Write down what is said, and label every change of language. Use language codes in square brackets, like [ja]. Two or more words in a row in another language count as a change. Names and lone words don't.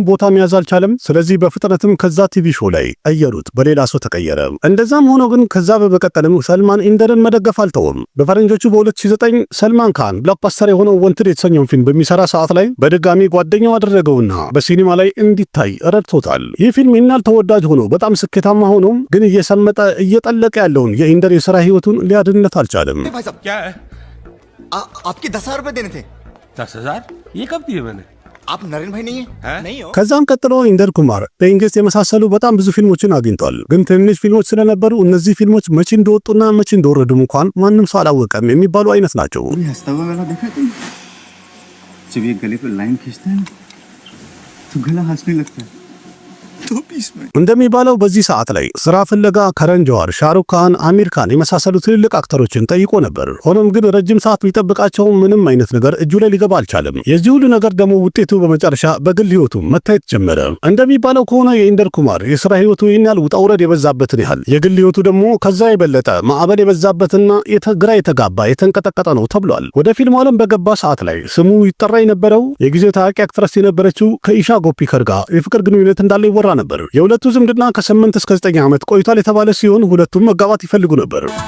[am] ቦታ መያዝ አልቻለም። ስለዚህ በፍጥነትም ከዛ ቲቪ ሾው ላይ ቀየሩት፣ በሌላ ሰው ተቀየረ። እንደዛም ሆኖ ግን ከዛ በመቀጠልም ሰልማን ኢንደርን መደገፍ አልተውም። በፈረንጆቹ በ2009 ሰልማን ካን ብሎክባስተር የሆነው ወንትድ የተሰኘውን ፊልም በሚሰራ ሰዓት ላይ በድጋሚ ጓደኛው አደረገውና በሲኒማ ላይ እንዲታይ ረድቶታል። ይህ ፊልም ይናል ተወዳጅ ሆኖ በጣም ስኬታማ ሆኖ ግን እየሰመጠ እየጠለቀ ያለውን የኢንደር የሥራ ህይወቱን ሊያድንለት አልቻለም። [hi] क्या है? आपके 10,000 रुपए देने थे। 10,000? ये कब दिए मैंने? आप नरेन भाई नहीं है? नहीं हो? [am] ከዛም ቀጥሎ ኢንደር ኩማር በእንግሊዝ የመሳሰሉ በጣም ብዙ ፊልሞችን አግኝቷል። ግን ትንሽ ፊልሞች ስለነበሩ እነዚህ ፊልሞች መቼ እንደወጡና መቼ እንደወረዱ እንኳን ማንም ሰው አላወቀም የሚባሉ አይነት ናቸው። [hi] हंसता हुआ गला देखा तुम? जब ये गले पे लाइन खींचता है ना, तो गला हंसने लगता है। [am] እንደሚባለው በዚህ ሰዓት ላይ ስራ ፍለጋ ከረን ጆሃር፣ ሻሩክ ካን፣ አሚር ካን የመሳሰሉ ትልልቅ አክተሮችን ጠይቆ ነበር። ሆኖም ግን ረጅም ሰዓት ቢጠብቃቸው ምንም አይነት ነገር እጁ ላይ ሊገባ አልቻለም። የዚህ ሁሉ ነገር ደግሞ ውጤቱ በመጨረሻ በግል ህይወቱ መታየት ጀመረ። እንደሚባለው ከሆነ የኢንደር ኩማር የስራ ህይወቱ ይህን ያህል ውጣ ውረድ የበዛበትን ያህል የግል ህይወቱ ደግሞ ከዛ የበለጠ ማዕበል የበዛበትና ግራ የተጋባ የተንቀጠቀጠ ነው ተብሏል። ወደ ፊልም ዓለም በገባ ሰዓት ላይ ስሙ ይጠራ የነበረው የጊዜው ታዋቂ አክትረስ የነበረችው ከኢሻ ጎፒከር ጋር የፍቅር ግንኙነት እንዳለው ይወራ ነበር። የሁለቱ ዝምድና ከ8 እስከ 9 ዓመት ቆይቷል የተባለ ሲሆን ሁለቱም መጋባት ይፈልጉ ነበር።